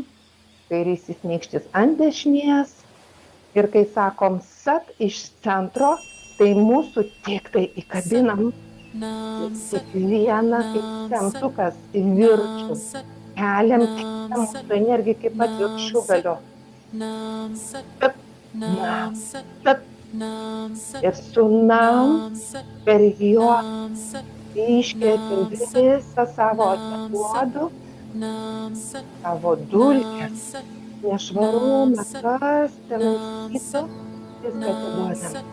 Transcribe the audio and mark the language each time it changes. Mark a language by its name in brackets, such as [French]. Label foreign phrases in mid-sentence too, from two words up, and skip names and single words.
[Lithuanian] Kairysis nykštis ant dešinės. Ir kai sakom sat iš centro, tai mūsų tik tai įkabinam kiekvieną kaip centukas į viršų. Keliam kitą mūsų energiją kaip pat viršugalio. [Punjabi] ਸਤਿ, ਨਾਮ, ਸਤਿ. [Lithuanian] Ir su nam per juos iškvėpim visą savo atiduodų, savo dulkes, nešvarumą, kas tenais kitų, viską atiduodam.